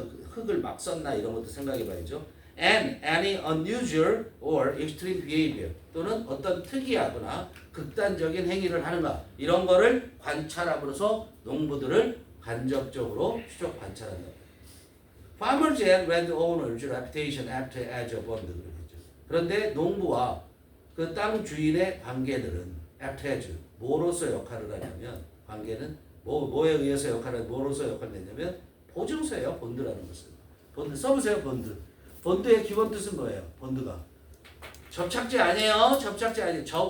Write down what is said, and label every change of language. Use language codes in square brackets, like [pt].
[ko] 흙을 막 썼나 이런 것도 생각해 봐야죠. [en] And any unusual or extreme behavior. [ko] 또는 어떤 특이하거나 극단적인 행위를 하는가. 이런 거를 관찰함으로써 농부들을 간접적으로 추적 관찰한다. [en] Farmers and landowners reputation act as a bond. [ko] 그런데 농부와 그 땅 주인의 관계들은 act as 뭐로서 역할을 하냐면 관계는 뭐에 의해서 뭐로서 역할을 했냐면 보증서예요. 본드라는 것은. 본드 써보세요. 본드. 본드의 기본 뜻은 뭐예요? 본드가 접착제 아니에요. 접착제 아니에요.